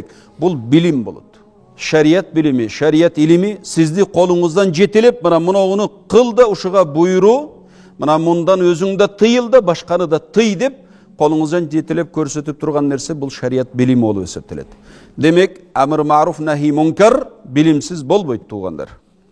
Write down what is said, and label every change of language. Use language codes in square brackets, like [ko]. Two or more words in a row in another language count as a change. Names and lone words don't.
[ky] Бул билим болот. Шарият билими, шарият илими сизди колуңуздан жетелеп мына мынауну кыл да ушуга буйруу, мына мындан өзүң да тыйыл да башканы да тый деп колуңуздан жетелеп көрсөтүп турган нерсе бул шарият билими болуп эсептелет. Демек, [ar] أمر معروف نهي منكر [ky] билимсиз болбойт туугандар.